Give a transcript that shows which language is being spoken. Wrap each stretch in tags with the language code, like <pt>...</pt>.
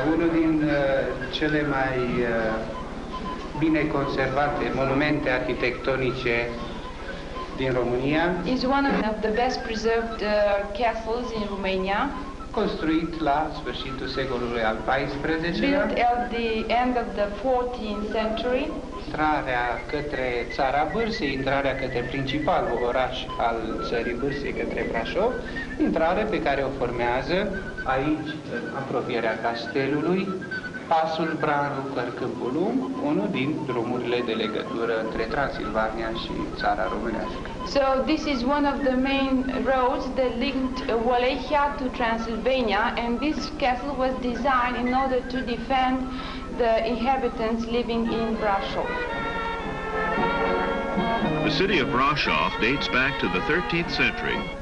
<ro>Unul din cele mai bine conservate monumente arhitectonice din România.</ro> <en>Is one of the best preserved castles in Romania.</en> <ro>Construit la sfârșitul secolului al XIV-lea.</ro> <en>Built at the end of the 14th century.</en> <ro>Intrarea către Țara Bârsei, intrarea către principalul oraș al țării Bârsei, către Brașov, intrare pe care o formează aici, în apropierea castelului, pasul Bran-Lucăr-Câmpul Lung, unul din drumurile de legătură între Transilvania și țara românească.</ro> <en>So this is one of the main roads that linked Wallachia to Transylvania, and this castle was designed in order to defend the inhabitants living in Brașov. The city of Brasov dates back to the 13th century.</en>